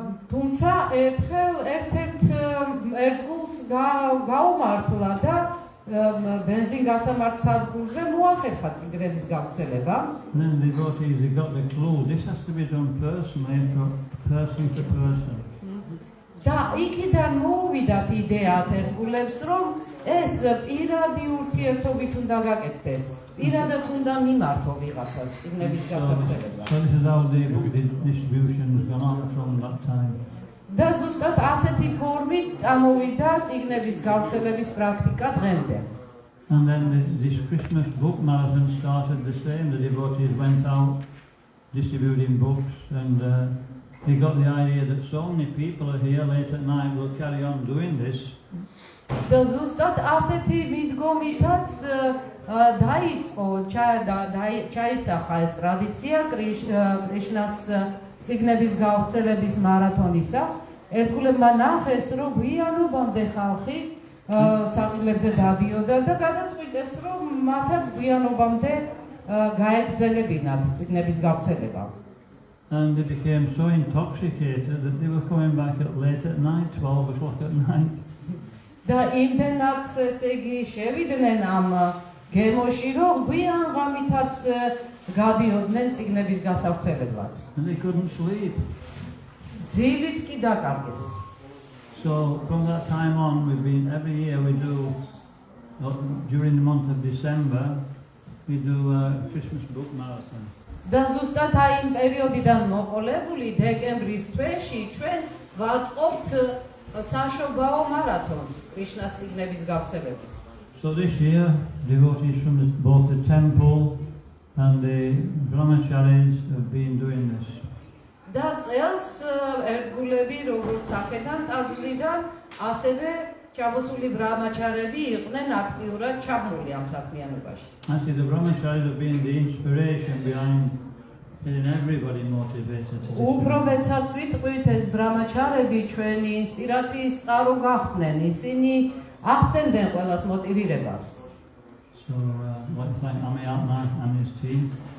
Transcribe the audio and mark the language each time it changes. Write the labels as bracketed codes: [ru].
[ka] თუმცა ერთ-ერთ ერგულს გაუმართლა და ბენზინგასამართ სადგურზე მოახერხა წიგნების გავრცელება. [en] And then the devotees, they got the clue, this has to be done personally from person to person. [ka] და იქიდან მოუვიდათ იდეა ერგულებს, რომ ეს პირადი ურთიერთობით უნდა გაკეთდეს. პირადად უნდა მიმართო ვიღაცას წიგნების გასავრცელება. [en] So this is how the book distribution has gone on from that time. [ka] და ზუსტად ასეთი ფორმით წამოვიდა წიგნების გავრცელების პრაქტიკა დღემდე. [en] And then this Christmas book marathon started the same. The devotees went out distributing books and they got the idea that so many people are here late at night, we'll carry on doing this. [ka] და ზუსტად ასეთი მიდგომითაც დაიწყო ჩაისახა ეს ტრადიცია კრიშნას წიგნების გავრცელების მარათონისა. ერგულებმა ნახეს, რომ გვიანობამდე ხალხი საყიდლებზე დადიოდა და გადაწყვიტეს, რომ მათაც გვიანობამდე გაეგრძელებინათ წიგნების გავრცელება. [en] And they became so intoxicated that they were coming back late at night, 12 o'clock at night. [ka] და იმდენად ესე იგი შევიდნენ ამ გემოში, რომ გვიან ღამითაც გადიოდნენ წიგნების გასავრცელებად. [en] And they couldn't sleep. [ka] ძილიც კი დაკარგეს. [en] So from that time on, every year we do, during the month of December, we do a Christmas book marathon. [ka] და ზუსტად აი იმ პერიოდიდან მოყოლებული დეკემბრის თვეში ჩვენ ვაწყობთ საშობაო მარათონს კრიშნას წიგნების გავრცელების. [en] So this year, devotees from both the temple and the brahmacharis have been doing this. [ka] და წელს ერგულები როგორც აქედან ტაძრიდან ასევე ჩაბოსული ბრაჰმაჩარები იყვნენ აქტიურად ჩაბმული ამ საქმიანობაში. [en] Actually, the brahmacharis have been the inspiration behind getting everybody motivated to this. [ka] უფრო მეცაც ვიტყვით, ეს ბრაჰმაჩარები ჩვენი ინსპირაციის წყარო გახდნენ. ისინი ახდენდნენ ყველას მოტივირებას. [en] So I'd like to thank Amiyatma and his team.